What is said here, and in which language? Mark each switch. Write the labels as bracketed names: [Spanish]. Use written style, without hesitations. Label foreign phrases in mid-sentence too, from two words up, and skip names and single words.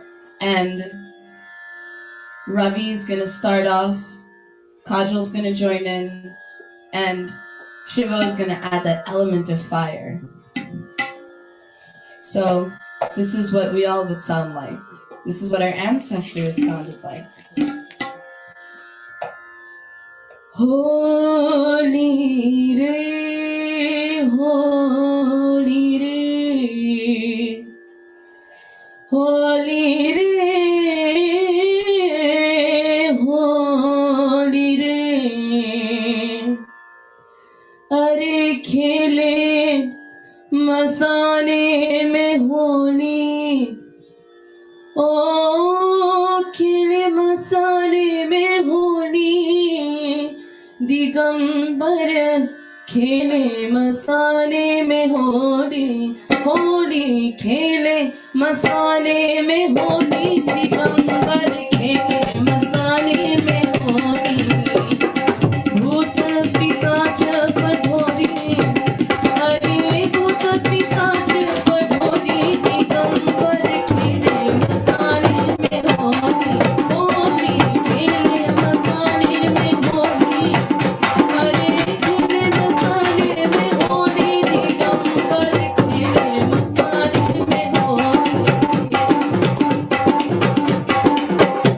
[English] And Ravi's going to start off, Kajal's going to join in, and Shivo is going to add that element of fire. So this is what we all would sound like. This is what our ancestors sounded like. [Hindi] होली रे, होली रे, होली रे, होली रे. अरे खेले मसाने में होली, ओह खेले मसाने में होली, दिगंबर खेले मसाने में होली, होली खेले मसाने में होली, दिगंबर खेले मसाने में होली, भूत पिशाच पठोरी, अरे भूत पिशाच पठोरी, दिगंबर खेले मसाने में होली, होली खेले मसाने में होली, अरे खेले मसाने में होली, दिगंबर खेले मसाने में होली.